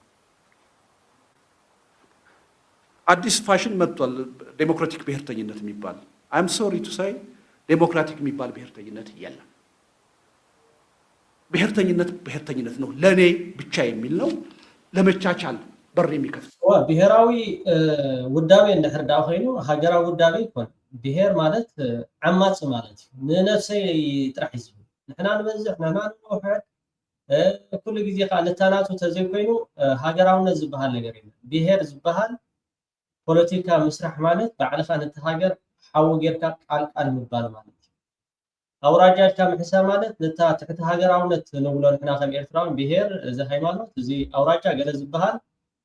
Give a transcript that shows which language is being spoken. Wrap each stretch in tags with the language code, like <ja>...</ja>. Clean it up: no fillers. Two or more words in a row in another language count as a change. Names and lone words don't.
<am>አዲስ ፋሽን መጥቷል። ዴሞክራቲክ ብሔርተኝነት የሚባል</am> <en>I'm sorry to say</en> <am>ዴሞክራቲክ የሚባል ብሔርተኝነት የለም። ብሔርተኝነት ነው ለኔ ብቻ የሚል ነው። ለመቻቻል በር የሚከፍት</am> <ti>ብሔራዊ ውዳቤ እንድሕር ዳ ኮይኑ ሃገራዊ ውዳቤ ይኮን ብሔር ማለት ዓማፅ ማለት እዩ ንነፍሰይ ጥራሕ እዩ ዝብል ንሕና ንበዝሕ ንሕና ንውሕድ ኩሉ ግዜ ከዓ ንተናቱ ተዘይኮይኑ ሃገራውነት ዝበሃል ነገር የለን። ብሔር ዝበሃል ፖለቲካ ምስራሕ ማለት ባዕልኻ ነቲ ሃገር ሓዊ ጌርካ ቃልቃል ምባል ማለት እዩ። ኣውራጃድካ ምሕሳብ ማለት ነታ ትሕቲ ሃገራውነት ንብሎ ንሕና ከም ኤርትራውን ብሔር እዚ ሃይማኖት እዚ ኣውራጃ ገለ ዝበሃል</ti>